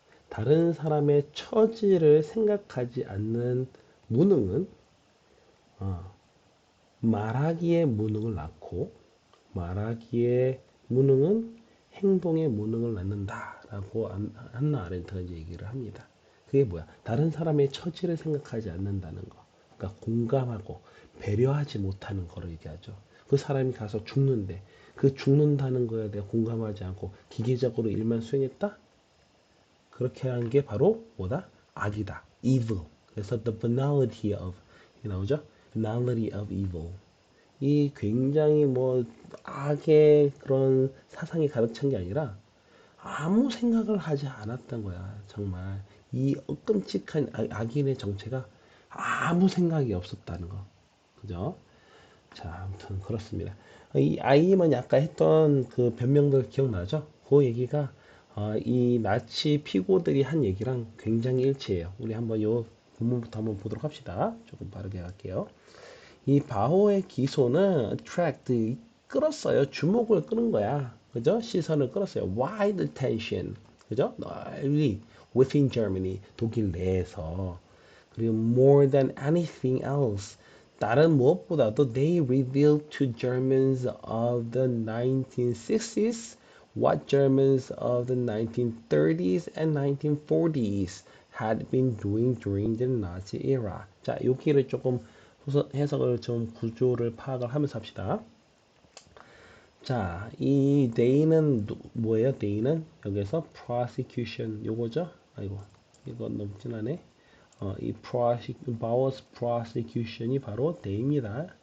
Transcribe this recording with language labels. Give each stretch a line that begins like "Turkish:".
Korean: 다른 사람의 처지를 생각하지 않는 무능은 말하기의 무능을 낳고 말하기의 무능은 행동의 무능을 낳는다라고 한나 아렌트가 이제 얘기를 합니다. 그게 뭐야? 다른 사람의 처지를 생각하지 않는다는 거. 그러니까 공감하고 배려하지 못하는 거를 얘기하죠. 그 사람이 가서 죽는데 그 죽는다는 거에 대해 공감하지 않고 기계적으로 일만 수행했다? 그렇게 한 게 바로 뭐다? 악이다. evil. 그래서
English: the banality of
Korean: 나오죠?
English: banality of evil.
Korean: 이 굉장히 뭐 악의 그런 사상이 가득 찬 게 아니라 아무 생각을 하지 않았던 거야. 정말 이 끔찍한 악인의 정체가 아무 생각이 없었다는 거. 그죠? 자, 아무튼 그렇습니다. 이 아이만 아까 했던 그 변명들 기억나죠? 그 얘기가 이 나치 피고들이 한 얘기랑 굉장히 일치해요. 우리 한번 요 본문부터 한번 보도록 합시다. 조금 빠르게 할게요. 이 바호의 기소는 attract 끌었어요. 주목을 끄는 거야. 그죠? 시선을 끌었어요.
English: wide attention.
Korean: 그죠? 널리
English: within Germany
Korean: 독일 내에서 그리고
English: more than anything else
Korean: 다른 무엇보다도
English: they revealed to Germans of the 1960s what Germans of the 1930s and 1940s had been doing during the Nazi era.
Korean: 자, 여기를 조금 해석을 좀 구조를 파악을 하면서 합시다. 자, 이 they는 뭐예요? they는 여기서 prosecution 요거죠? 아이고, 이거 너무 진하네. 이 Bowers prosecution이 바로 they입니다.